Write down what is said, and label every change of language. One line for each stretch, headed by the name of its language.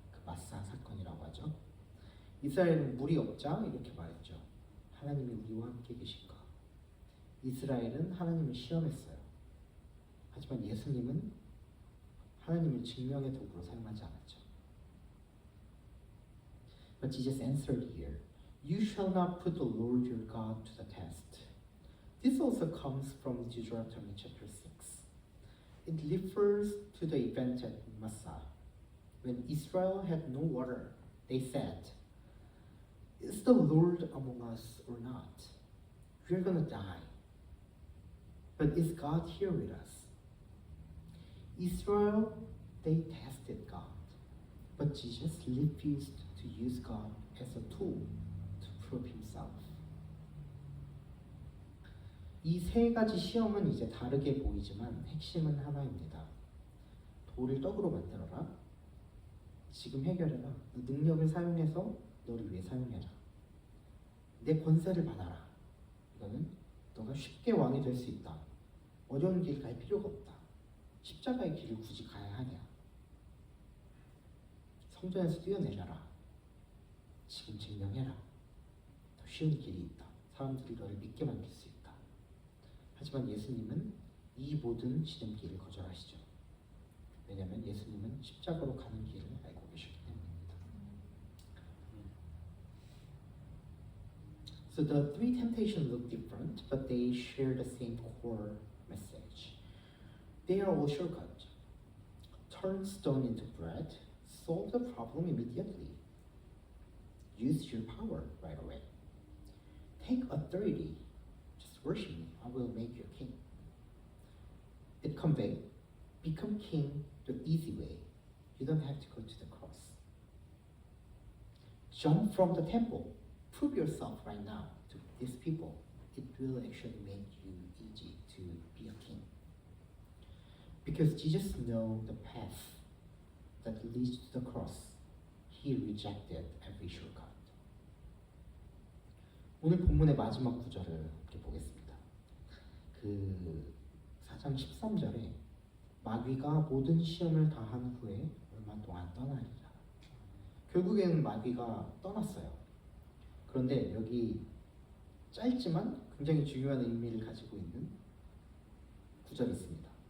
Korean: 그 마사 사건이라고 하죠. 이스라엘은 물이 없자 이렇게 말했죠. 하나님이 우리와 함께 계신가? 이스라엘은 하나님을 시험했어요. 하지만 예수님은 하나님을 증명의 도구로 사용하지 않았죠.
English: But Jesus answered here, "You shall not put the Lord your God to the test." This also comes from Deuteronomy chapter 6. It refers to the event at Massah. When Israel had no water, they said, "Is the Lord among us or not? We're going to die. But is God here with us?" Israel, they tested God. But Jesus refused to use God as a tool to prove himself.
Korean: 이 세 가지 시험은 이제 다르게 보이지만 핵심은 하나입니다. 돌을 떡으로 만들어라. 지금 해결해라. 능력을 사용해서 너를 위해 사용해라. 내 권세를 받아라. 이거는 너가 쉽게 왕이 될 수 있다. 어려운 길 갈 필요가 없다. 십자가의 길을 굳이 가야 하냐. 성전에서 뛰어내려라. 지금 증명해라. 더 쉬운 길이 있다. 사람들이 너를 믿게 만들 수 있다. 하지만 예수님은 이 모든 지름길을 거절하시죠. 왜냐하면 예수님은 십자가로 가는 길을 알고 계시기 때문입니다.
English: So the three temptations look different, but they share the same core message. They are all shortcuts. Turn stone into bread, solve the problem immediately. Use your power right away. Take authority. Just worship me. I will make you king. It conveys, become king the easy way. You don't have to go to the cross. Jump from the temple. Prove yourself right now to these people. It will actually make you easy to be a king. Because Jesus knows the path that leads to the cross. He rejected every shortcut.
Korean: 오늘 본문의 마지막 구절을 함께 보겠습니다. 그 4장 13절에 마귀가 모든 시험을 다 한 후에 얼마 동안 떠나리라. 결국에는 마귀가 떠났어요. 그런데 여기 짧지만 굉장히 중요한 의미를 가지고 있는 구절이 있습니다.